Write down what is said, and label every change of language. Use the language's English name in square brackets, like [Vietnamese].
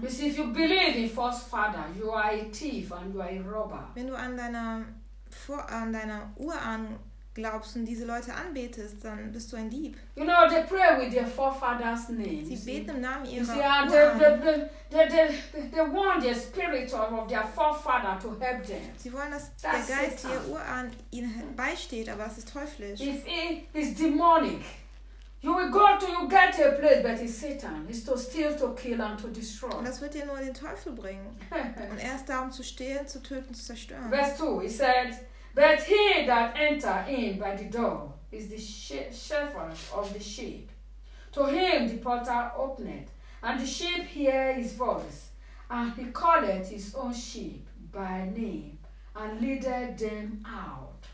[English] You see, if you believe in false father, you are a thief and you are a robber. [German] Wenn du an deiner Urahn glaubst und diese Leute anbetest, dann bist du ein Dieb. [English] You know, they pray with their forefathers' names. [German] Sie beten im Namen ihrer Urahn. [English] They want the spirit of their forefather to help them. [German] Sie wollen, dass der Geist ihrer Urahn ihnen beisteht, aber es ist teuflisch. [English] If it is demonic, you will go to, you get a place, but it's Satan. It's to steal, to kill and to destroy. [German] Und das wird dir nur den Teufel bringen. Und er ist da, um zu stehlen, zu töten, zu zerstören. [English] Verse 2, he said, but he that enter in by the door is the shepherd of the sheep. To him the porter openeth, and the sheep hear his voice, and he calleth his own sheep by name, and leadeth them out.